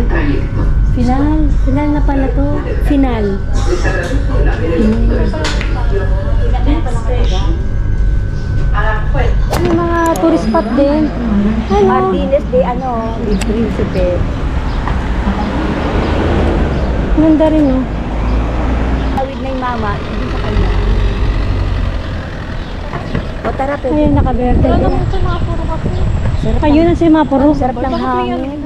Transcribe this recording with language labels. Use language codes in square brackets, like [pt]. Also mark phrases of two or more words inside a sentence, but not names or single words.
[tl] Final. Final na pala to. Final. May mga [en] tourist spot [tl] din. Ano? Martinez de de Principe. Ganda rin, no? Tawid na yung mama, hindi sa kanya. O tara, pwede. Ayun, nakaberde. Ayun ang semaporo. Sarap ng hangin.